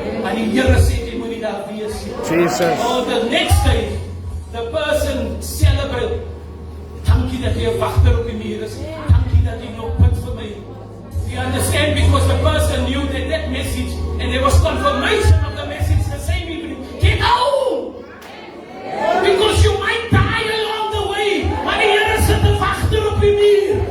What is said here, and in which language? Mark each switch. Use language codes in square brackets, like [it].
[af] Maar die Here sê jy moet nie daar wees nie. [en] Jesus. Or the next day, the person celebrate. [af] Dankie dat jy 'n wagter op die muur is. Dankie dat jy nog bid vir my. [en] You understand? Because the person knew that message and there was confirmation of the message the same evening. Get out! Because you might die along the way. [af] Maar die Here sit 'n wagter op die muur.